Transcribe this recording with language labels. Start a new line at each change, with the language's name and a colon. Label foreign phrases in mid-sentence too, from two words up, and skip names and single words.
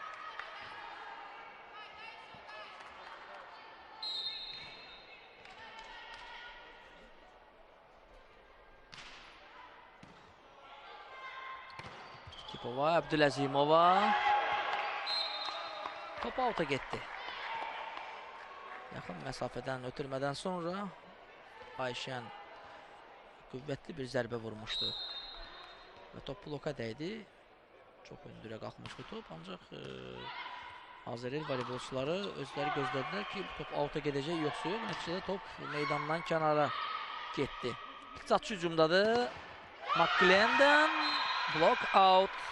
Azerbaijani: Kitipova, Abdülazimova.
Turkish: Top alta gitti.
Azerbaijani: Yaxın məsafədən ötürmədən sonra Ayşən qüvvətli bir zərbə vurmuşdu. Və top bloka dəydi. Çox hündürə qalxmış bu top. Ancaq Azərel voleybolçuları özləri gözlədilər ki, bu top alta gedəcək yoxsa yox. Nəticədə top meydandan kənara getdi. İqtisadçı hücumdadır. McGlendon
English: block out.